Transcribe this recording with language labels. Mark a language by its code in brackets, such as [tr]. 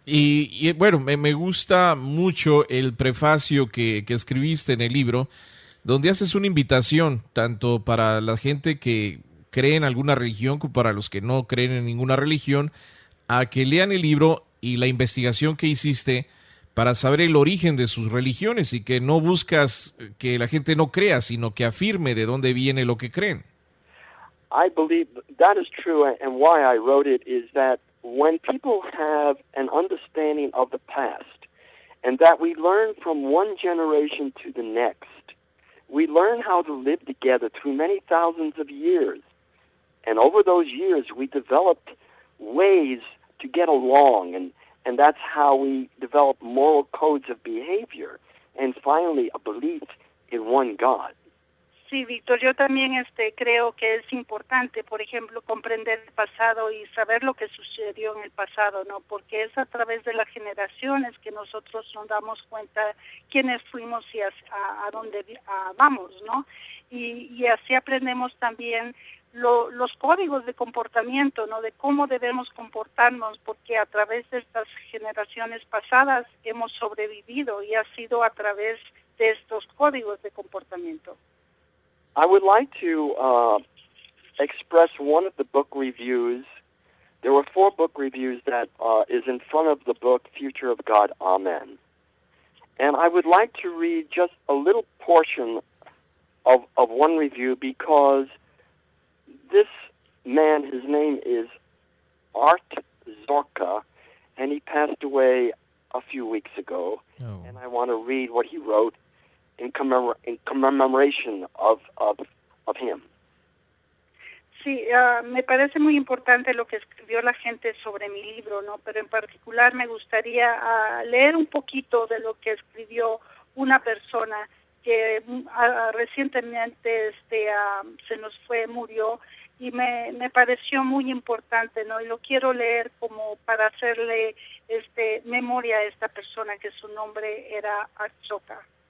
[es] Y bueno, me gusta mucho el prefacio que escribiste en el libro, donde haces una invitación tanto para la gente que cree en alguna religión como para los que no creen en ninguna religión, a que lean el libro y la investigación que hiciste para saber el origen de sus religiones y que no buscas que la gente no crea, sino que afirme de dónde viene lo que creen. [en] I believe that is true, and why I wrote it is that when people have an understanding of the past, and that we learn from one generation to the next, we learn how to live together through many thousands of years. And over those years, we developed ways to get along, and that's how we develop moral codes of behavior, and finally a belief in one God. [es] Sí, Víctor, yo también creo que es importante, por ejemplo, comprender el pasado y saber lo que sucedió en el pasado, ¿no? Porque es a través de las generaciones que nosotros nos damos cuenta quiénes fuimos y a dónde vamos, ¿no? Y así aprendemos también los códigos de comportamiento, ¿no? De cómo debemos comportarnos, porque a través de estas generaciones pasadas hemos sobrevivido y ha sido a través de estos códigos de comportamiento. [en] I would like to express one of the book reviews. There were 4 book reviews that is in front of the book Future of God, Amen. And I would like to read just a little portion of one review because this man, his name is Art Zorka, and he passed away a few weeks ago. Oh. And I want to read what he wrote in commemoration of him. [es] Sí, me parece muy importante lo que escribió la gente sobre mi libro, ¿no? Pero en particular me gustaría leer un poquito de lo que escribió una persona que recientemente se nos murió, y me pareció muy importante, ¿no? Y lo quiero leer como para hacerle memoria a esta persona, que su nombre era Achoka.